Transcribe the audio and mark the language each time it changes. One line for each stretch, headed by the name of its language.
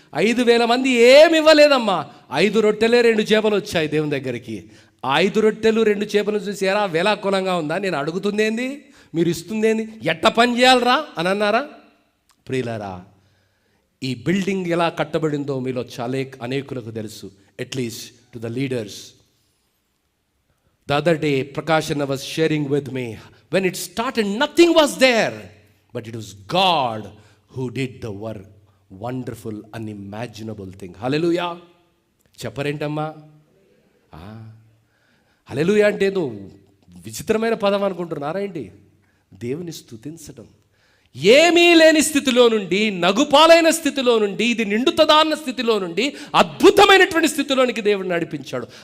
Telugu: 5,000 మంది ఏమి ఇవ్వలేదమ్మా. 5 రొట్టెలే 2 చేపలు వచ్చాయి దేవుని దగ్గరికి. 5 రొట్టెలు 2 చేపలు చూసి ఎరా వేలాకులంగా ఉందా, నేను అడుగుతుంది ఏంది, మీరు ఇస్తుంది ఏంది, ఎట్ట పని చేయాలరా అని అన్నారా? ప్రియులారా, ఈ బిల్డింగ్ ఎలా కట్టబడిందో మీలో చాలా అనేకులకు తెలుసు.
English: At least to the leaders. The other day, Prakashana was sharing with me, when it started, nothing was there. But it was God who did the work. Wonderful, unimaginable thing.
Telugu: Hallelujah. చెప్పరేంటమ్మా? హల్లెలూయా అంటే ఏదో విచిత్రమైన పదం అనుకుంటున్నారా ఏంటి? దేవుని స్తుతించడం. ఏమీ లేని స్థితిలో నుండి, నగుపాలైన స్థితిలో నుండి, ఇది నిండుతదా అన్న స్థితిలో నుండి అద్భుతమైనటువంటి స్థితిలోనికి దేవుడు నడిపించాడు.